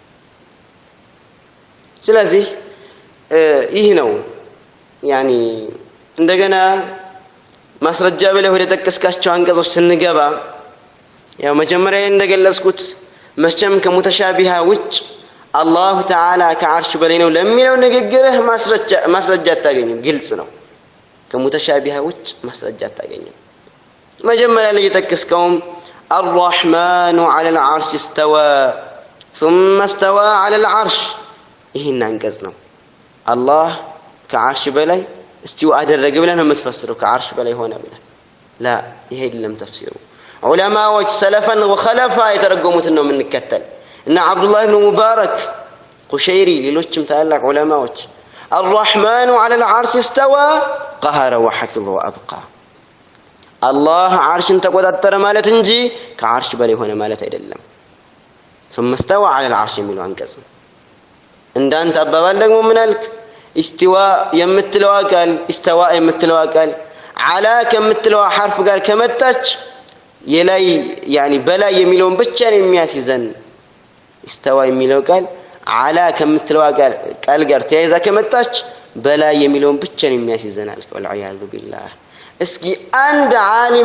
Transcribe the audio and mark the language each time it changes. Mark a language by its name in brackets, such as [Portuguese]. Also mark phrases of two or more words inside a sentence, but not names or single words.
[Amharic] ስለዚህ ይህ ነው يعني እንደገና ማስረጃ ብለ ወደ ተከስካቸው አንቀጾች ስንገባ ያው መጀመሪያ እንደገለጽኩት መስቸም ከሙተሻቢሃ ውጭ አላህ ተዓላ ከዓርሽ በላይ ነው ለሚለው ንግግርህ ማስረጃ አታገኝም ግልጽ ነው ከሙተሻቢሃ ውጭ ማስረጃ አታገኝም መጀመሪያ ላይ የተከስከውም [Arabic] الرحمن على العرش استوى ثم استوى على العرش [Amharic] ይሄን አንቀጽ ነው አላህ ከዓርሽ በላይ استوى አደረገ ብለን ነው የምትፈስረው ከዓርሽ በላይ ሆነ ብለን لا ይሄ አይደለም ተፍሲሩ ዑለማዎች [Arabic] سلفا وخلفا [Amharic] የተረጎሙትን ነው የምንከተል እና አብዱላህ ኢብኑ ሙባረክ ቁሸይሪ ሌሎችም ታላቅ ዑለማዎች [Arabic] الرحمن على العرش استوى قهر وحفظ وابقى الله [Amharic] عرشን ተቆጣጠረ ማለት እንጂ ከዓርሽ በላይ ሆነ ማለት አይደለም [Arabic] ثم استوى على العرش [Amharic] የሚለው አንቀጽ እንዳንተ አባባል ደግሞ ምን አልክ استواء የምትለው ቃል استواء የምትለው ቃል على ከምትለው حرف ጋር ከመጣች የላይ يعني በላይ የሚለውን ብቻ ነው የሚያስይዘን استواء የሚለው ቃል على ከምትለው ቃል ጋር ተያይዛ ከመጣች በላይ የሚለውን ብቻ ነው የሚያስይዘን አልከ [Arabic] والعياذ بالله [Amharic] እስኪ አንድ ዓሊም